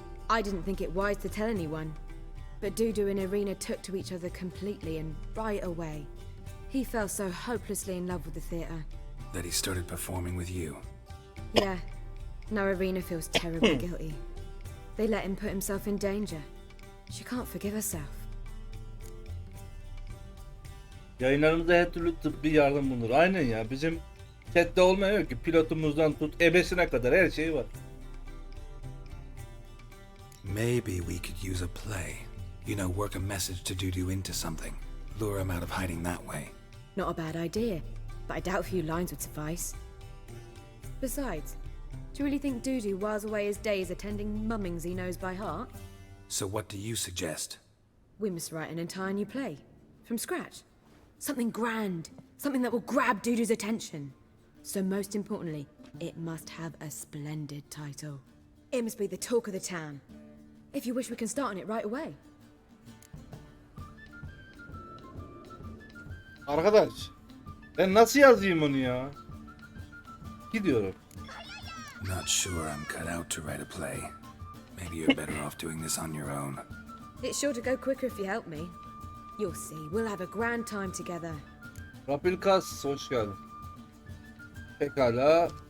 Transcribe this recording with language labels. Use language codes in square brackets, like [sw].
[en] I didn't think it wise to tell anyone. But Dudu and Irina took to each other completely and right away. He fell so hopelessly in love with the theatre. That he started performing with you? Yeah. Now Irina feels terribly guilty. They let him put himself in danger. She can't forgive herself. [tr] yayınlarımızda her türlü tıbbi yardım bulunur. Aynen ya. Bizim chatte olmuyor ki. Pilotumuzdan tut ebesine kadar her şey var. [en] Maybe we could use a play. You know, work a message to Dudu into something. Lure him out of hiding that way. Not a bad idea, but I doubt a few lines would suffice. Besides, do you really think Dudu whiles away his days attending mummings he knows by heart? So what do you suggest? We must write an entire new play. From scratch. Something grand. Something that will grab Dudu's attention. So most importantly, it must have a splendid title. It must be the talk of the town. If you wish, we can start on it right away. [tr] Arkadaş, ben nasıl yazayım onu ya? Gidiyorum. [en] Not sure I'm cut out to write a play. Maybe you're better off doing this on your own. It's sure to go quicker if you help me. You'll see, we'll have a grand time together. [tr] Rapilkas, hoş geldin. Pekala,